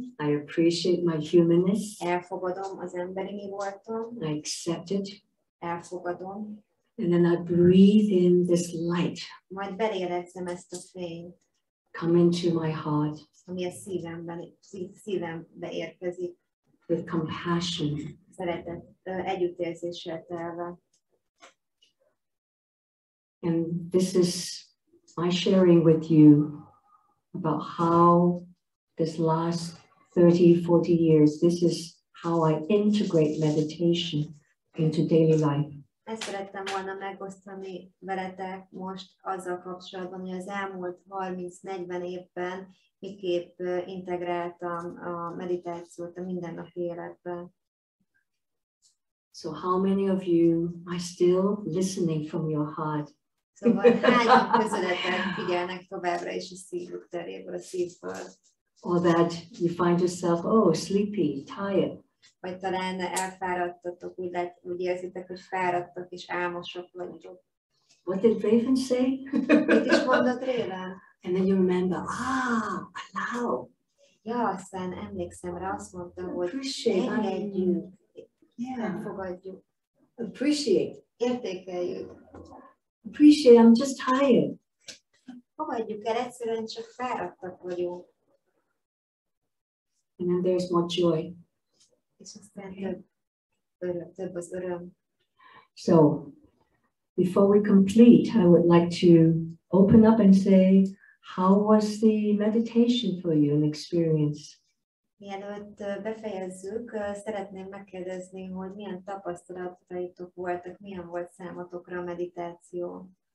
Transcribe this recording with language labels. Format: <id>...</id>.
<en>I appreciate my humanness.</en> <hu>Elfogadom az emberi mi voltam.</hu> <en>I accept it.</en> <hu>Elfogadom.</hu> <en>And then I breathe in this light.</en> <hu>Majd belélegzem ezt a fényt.</hu> <en>Come into my heart.</en> <hu>Ami a szívembe érkezik.</hu> <en>With compassion.</en> <hu>Szeretet, együttérzéssel telve.</hu> <en>And this is my sharing with you about how this last 30-40 years, this is how I integrate meditation into daily life.</en> <hu>Ezt szerettem volna megosztani veletek most azzal kapcsolatban, hogy az elmúlt 30-40 évben miképp integráltam a meditációt a mindennapi életbe.</hu> <en>So how many of you are still listening from your heart?</en> <hu>Szóval hányan közületek figyelnek továbbra is a szívük teréből, a szívből?</hu> <en>Or that you find yourself, oh, sleepy, tired.</en> <hu>Vagy talán elfáradtatok, úgy érzitek, hogy fáradtak és álmosok vagytok.</hu> <en>What did Raven say?</en> <hu>Mit is mondott Raven?</hu> <en>And then you remember, allow.</en> <hu>Ja, aztán emlékszem rá, azt mondta, hogy</hu> <en>Appreciate.</en> <hu>elfogadjuk,</hu> <en>Appreciate.</en> <hu>értékeljük.</hu> <en>Appreciate, I'm just tired.</en> <hu>Fogadjuk el, egyszerűen csak fáradtak vagyunk.</hu> <en>And then there's more joy.</en> <hu>És aztán több az öröm.</hu> <en>So, before we complete, I would like to open up and say, how was the meditation for you, an experience?</en> <hu>Mielőtt befejezzük, szeretném megkérdezni, hogy milyen tapasztalataitok voltak, milyen volt számotokra a meditáció.</hu>